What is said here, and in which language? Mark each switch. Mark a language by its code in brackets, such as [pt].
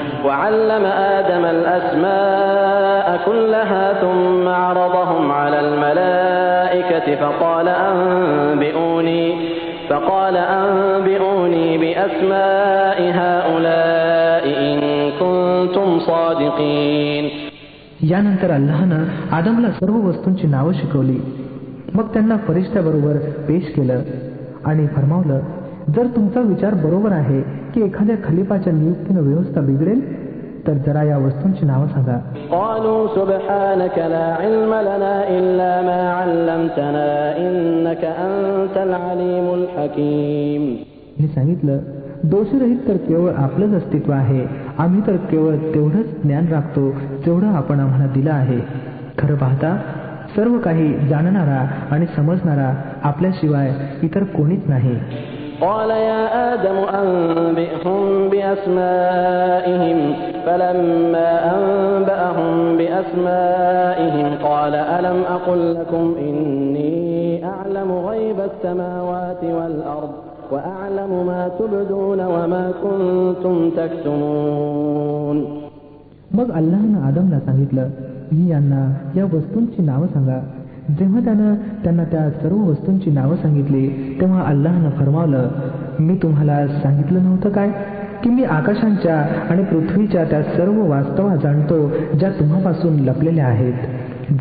[ar] وَعَلَّمَ آدَمَ الْأَسْمَاءَ كُلَّهَا ثُمَّ عَرَضَهُمْ عَلَى الْمَلَائِكَةِ فَقَالَ أَنبِئُونِي بِأَسْمَاءِ هَؤُلَاءِ إِن كُنتُمْ صَادِقِينَ. [mr] यानंतर अल्लाहनं आदमला सर्व वस्तूंची नावं शिकवली. मग त्यांना फरिश्त्याबरोबर पेश केलं आणि फरमावलं, जर तुमचा विचार बरोबर आहे की एखाद्या खलिफाच्या नियुक्तीनं व्यवस्था बिघडेल तर जरा या वस्तूंची नावं सांगा. [ar] قالوا سبحانك لا علم لنا إلا ما علمتنا إنك أنت العليم الحكيم. [mr] मी सांगितलं, दोषरहित तर केवळ आपलंच अस्तित्व आहे. आम्ही तर केवळ तेवढंच ज्ञान राखतो जेवढं आपण आम्हाला दिलं आहे. खरं पाहता सर्व काही जाणणारा आणि समजणारा आपल्याशिवाय इतर कोणीच नाही. [ar] قال يا آدم أنبئهم بأسمائهم فلما أنبأهم بأسمائهم قال ألم أقل لكم إني أعلم غيب السماوات والأرض وأعلم ما تبدون وما كنتم تكتمون. [mr] मग अल्लाहनं आदमला सांगितलं, मी यांना या वस्तूंची नावं सांगा. जेव्हा त्यानं त्यांना त्या सर्व वस्तूंची नावं सांगितली तेव्हा अल्लाहनं फरमावलं, मी तुम्हाला सांगितलं नव्हतं काय की मी आकाशांच्या आणि पृथ्वीच्या त्या सर्व वास्तवा जाणतो ज्या तुम्हापासून लपलेल्या आहेत.